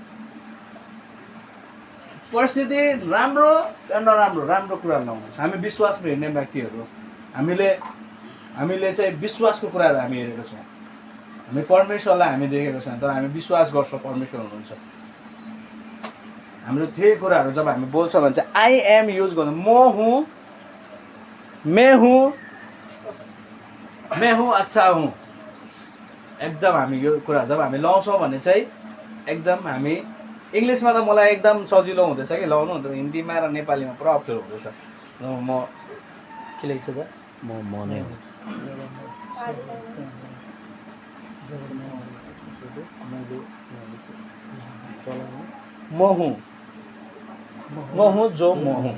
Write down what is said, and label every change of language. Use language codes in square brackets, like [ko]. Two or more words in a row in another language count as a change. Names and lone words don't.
[ne] परिस्थिति राम्रो नराम्रो राम्रो कुराहरू लाउनुहोस्। हामी विश्वासमा हिँड्ने व्यक्तिहरू, हामीले चाहिँ विश्वासको कुराहरू हामी हेरेको छौँ। हामी परमेश्वरलाई हामी देखेको छैन, तर हामी विश्वास गर्छौँ परमेश्वर हुनुहुन्छ। हाम्रो त्यही कुराहरू जब हामी बोल्छौँ भने चाहिँ [en] I am [ne] युज गर्नु, म हुँ, [hi] मैं हूँ अच्छा हूँ। [ne] एकदम हामी यो कुरा जब हामी लाउँछौँ भने चाहिँ एकदम हामी इङ्ग्लिसमा त मलाई एकदम सजिलो हुँदैछ कि लाउनु, अन्त हिन्दीमा र नेपालीमा पुरा अप्ठ्यारो हुँदैछ। म के लेख्छ त म नै हुँ, म हुँ जो म हुँ।